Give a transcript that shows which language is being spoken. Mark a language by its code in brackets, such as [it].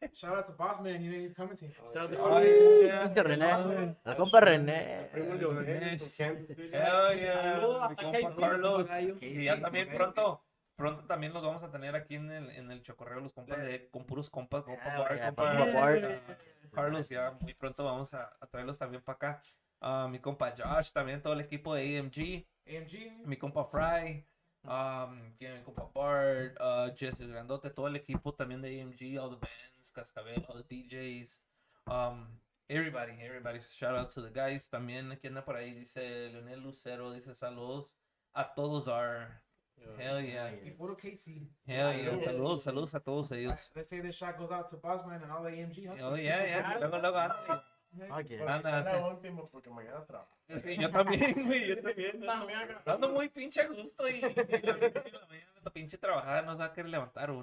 [en] Shout out to Boss Man, he's coming to you. [es] Pinche René. El compa René. Primo Leonel, from Kansas City. [en] Hell yeah, [es] mi compa Carlos. Gallo. Y ya también pronto también los vamos a tener aquí en el Chokorreo, los compas con puros compas, compa Bart, compa Carlos, ya muy pronto vamos a traerlos también para acá. Mi compa Josh, también todo el equipo de AMG, AMG. mi compa Fry, mi compa Bart, [en] Jesse Grandote, [es] todo el equipo también de AMG, [en] all the bands, Cascabel, all the DJs, everybody, shout out to the guys. [es] También aquí anda por ahí, dice Leonel Lucero, dice saludos a todos [en] hell yeah. [es] Y puro KC. [en] Hell yeah. [es] Saludos a todos ellos. [en] Let's say this shot goes out to Boss Man and all the AMG. Huh? [es] Oh yeah. Luego, ándale. [en] Fuck yeah. [es] Anda, Era último porque mañana trabajo. sí, yo también, güey, yo también. Ando muy pinche a gusto y la mañana esta pinche trabajada no se va a querer levantar uno.